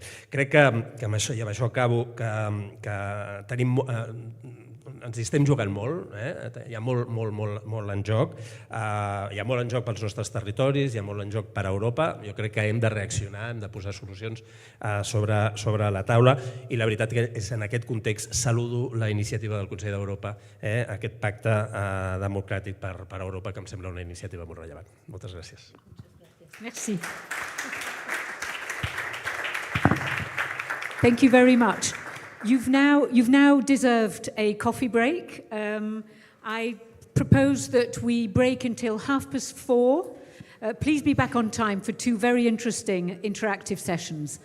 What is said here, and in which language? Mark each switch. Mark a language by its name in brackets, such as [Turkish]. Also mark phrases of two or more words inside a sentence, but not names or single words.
[Catalan] Crec que amb això, i amb això acabo, que tenim ens hi estem jugant molt, hi ha molt en joc, hi ha molt en joc pels nostres territoris, hi ha molt en joc per a Europa, jo crec que hem de reaccionar, hem de posar solucions sobre la taula i la veritat que és en aquest context saludo la iniciativa del Consell d'Europa, aquest pacte democràtic per a Europa que em sembla una iniciativa molt rellevant. Moltes gràcies. Merci. [English] Thank you very much. You've now deserved a coffee break. I propose that we break until 4:30. Please be back on time for two very interesting interactive sessions.